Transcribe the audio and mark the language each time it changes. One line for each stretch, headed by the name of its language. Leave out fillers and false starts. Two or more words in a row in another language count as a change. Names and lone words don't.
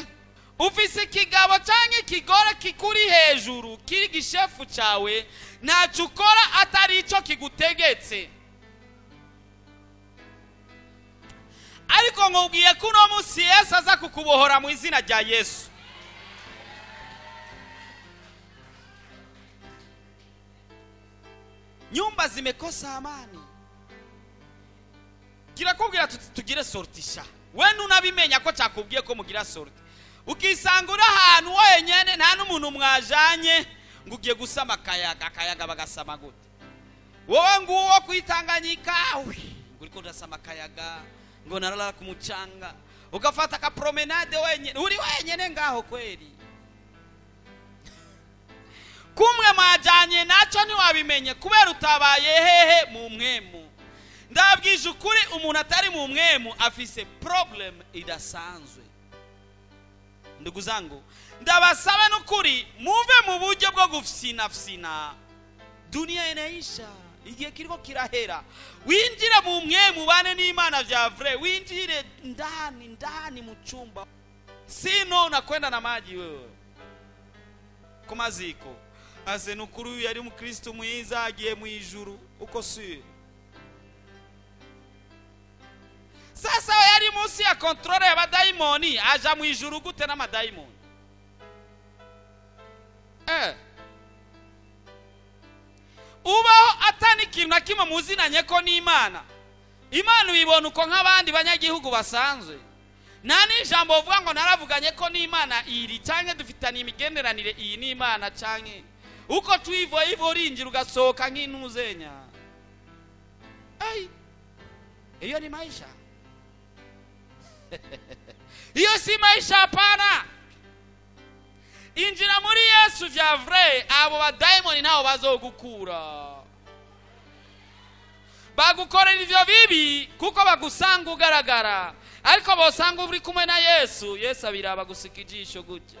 Rundi: Ufise kigabo canke kigore kikuri hejuru kiri gishefu cawe, ntacu ukora atari ico kigutegetse. Ariko nkubwiye ko uno munsi Yesu aza kukubohora mu izina rya Yesu.
Swahili: Nyumba zimekosa amani.
Rundi: Kirakubwira tugire sortisha. Wewe unabimenya ko cyakubwiye ko mugira sorti. Ukisangura ahantu wenyene nta n'umuntu mwajanye ngo ugiye gusama akayaga bagasama gute. Wowe nguwo kwitanganyika uriko urasama akayaga ngo narala ku mucanga, ugafata ka promenade wenyene, uri wenyene ngaho kweli. Kumwe majanye naco ntiwabimenye kubera utabaye hehe mu mwemu. Ndabwije ukuri umuntu atari mu mwemu afise problem idasanzwe.
Swahili: Ndugu zangu,
Rundi: ndabasaba n'ukuri muve mu buryo bwo gufsina.
Swahili: Dunia inaisha,
Rundi: igihe kiriko kirahera. Winjire mu mwemu bane n'Imana vya vrai, winjire ndani mu chumba.
Swahili: Sino unakwenda na maji wewe kumaziko.
Rundi: Ase nukuru yari mu Kristo mwiza agiye mu ijuru, uko si sasa we yari munsi ya kontrole y'abadayimoni aja mu ijuru gute n'amadayimoni? Ubaho atani ikintu na kimwe muzinanye ko n'Imana. Imana uyibona uko nk'abandi banyagihugu basanzwe. Nta n'ijambo uvuga ngo naravuganye ko n'Imana iri cyangwa dufitanye imigenderanire iyi n'Imana cyangwa uko tuivoye ivo rinjira ugasohoka nk'intuzenya. Iyo ni maisha. Iyo si maisha hapana. Injira muri Yesu vya vrai, abo badayimoni ntaho bazogukura. Bagukorera ivyo bibi kuko bagusanga ugaragara, ariko bosanga uri kumwe na Yesu, Yesu abiraba gusika ijisho gutya.